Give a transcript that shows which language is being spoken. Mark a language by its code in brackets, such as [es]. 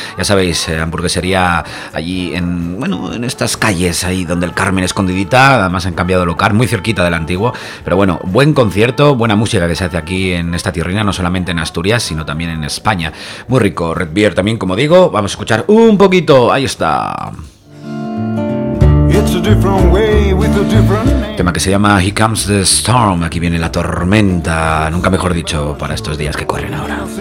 [es] Ya sabéis, hamburguesería allí en, bueno, en estas calles ahí donde el Carmen escondidita, además han cambiado local, muy cerquita del antiguo, pero bueno, buen concierto, buena música que se hace aquí en esta tierrina, no solamente en Asturias, sino también en España. Muy rico, Red Beer también, como digo. Vamos a escuchar un poquito, ahí está. [en] It's a different way with a different name. [es] Tema que se llama Here Comes the Storm, aquí viene la tormenta, nunca mejor dicho, para estos días que corren ahora.